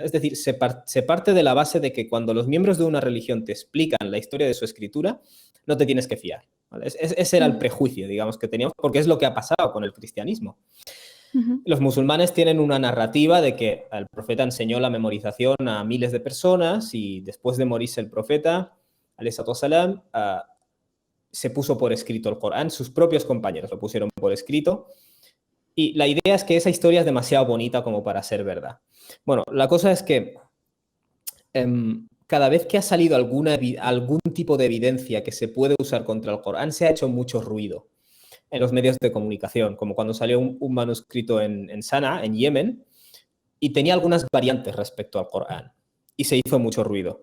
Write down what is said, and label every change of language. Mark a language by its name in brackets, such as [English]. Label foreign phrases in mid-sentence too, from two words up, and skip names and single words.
[Spanish] Es decir, se parte de la base de que cuando los miembros de una religión te explican la historia de su escritura, no te tienes que fiar, ¿vale? Ese era el prejuicio, digamos, que teníamos, porque es lo que ha pasado con el cristianismo. Los musulmanes tienen una narrativa de que el profeta enseñó la memorización a miles de personas y después de morirse el profeta, [Arabic] عليه الصلاة والسلام, [Spanish] se puso por escrito el Corán, sus propios compañeros lo pusieron por escrito y la idea es que esa historia es demasiado bonita como para ser verdad. Bueno, la cosa es que cada vez que ha salido algún tipo de evidencia que se puede usar contra el Corán, se ha hecho mucho ruido en los medios de comunicación, como cuando salió un manuscrito en Sanaa, en Yemen, y tenía algunas variantes respecto al Corán, y se hizo mucho ruido.